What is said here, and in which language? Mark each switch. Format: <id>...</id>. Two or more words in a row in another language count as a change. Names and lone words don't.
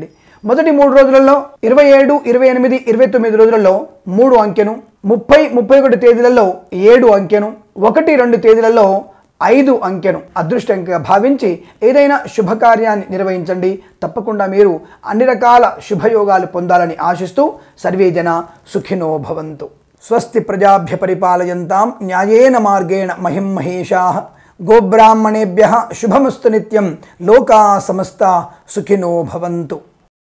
<te>మొదటి 3 రోజులలో 27, 28, 29 రోజులలో 3 అంకెను, 30, 31 తేదీలలో 7 అంకెను, 1, 2 తేదీలలో 5 అంకెను అదృష్టంగా భావించి ఏదైనా శుభకార్యాన్ని నిర్వహించండి। తప్పకుండా మీరు అన్ని రకాల శుభయోగాలు పొందాలని ఆశిస్తూ</te> <sa>సర్వే జన సుఖినో భవంతు। స్వస్తి ప్రజాభ్య పరిపాలయంతాం న్యాయేన మార్గేణ మహిం మహేషాః గోబ్రాహ్మణేభ్యః శుభమస్తు నిత్యం లోకా సమస్తా సుఖినో భవంతు।</sa>